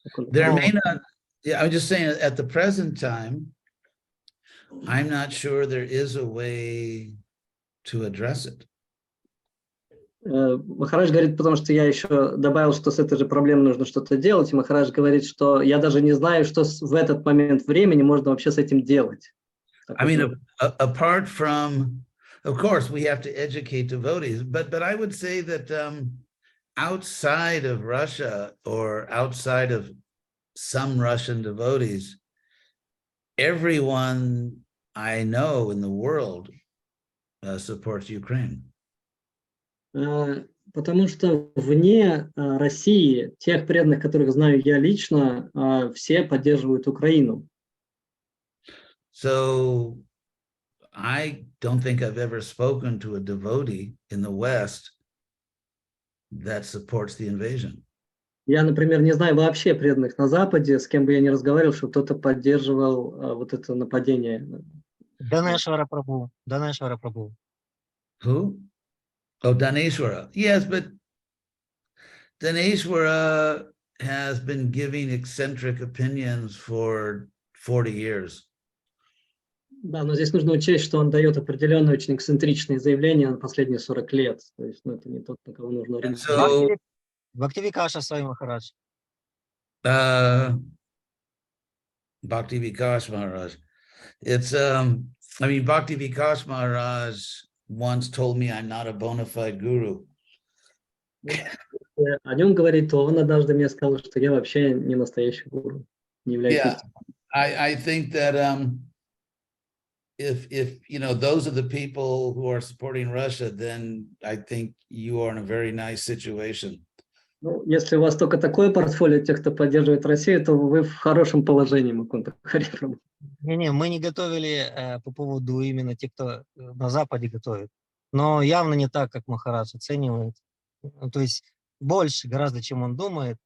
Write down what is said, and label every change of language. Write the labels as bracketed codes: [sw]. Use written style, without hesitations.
[en] There may not, I'm just saying at the present time, I'm not sure there is a way to address it. [ru] Махарадж говорит, потому что я еще добавил, что с этой же проблемой нужно что-то делать, и Махарадж говорит, что я даже не знаю, что в этот момент времени можно вообще с этим делать. [en] I mean, apart from, of course, we have to educate devotees, but I would say that outside of Russia or outside of some Russian devotees, everyone I know in the world supports Ukraine. [ru] Потому что вне России, тех преданных, которых знаю я лично, все поддерживают Украину. [en] So I don't think I've ever spoken to a devotee in the West that supports the invasion. [ru] Я, например, не знаю вообще преданных на Западе, с кем бы я ни разговаривал, что кто-то поддерживал вот это нападение. Данешвара Прабhu. Данешвара Прабhu. [en] Who? Oh, Daneshwara. Yes, but Daneshwara has been giving eccentric opinions for 40 years. [ru] Да, но здесь нужно учесть, что он дает определенные очень эксцентричные заявления на последние 40 лет. То есть, это не тот, на кого нужно ориентироваться. [en] Bhakti-Vikasa Swami Maharaj. Bhakti Vikas Maharaj. It's, I mean, Bhakti Vikas Maharaj once told me I'm not a bona fide guru. [ru] О нем говорит, то он однажды мне сказал, что я вообще не настоящий гуру, не являюсь истинным. [en] I think that if those are the people who are supporting Russia, then I think you are in a very nice situation. [ru] Ну, если у вас только такое портфолио тех, кто поддерживает Россию, то вы в хорошем положении, Мукунда Хари. Не, мы не готовили по поводу именно тех, кто на Западе готовит. Но явно не так, как Махарадж оценивает. Ну, то есть больше гораздо, чем он думает.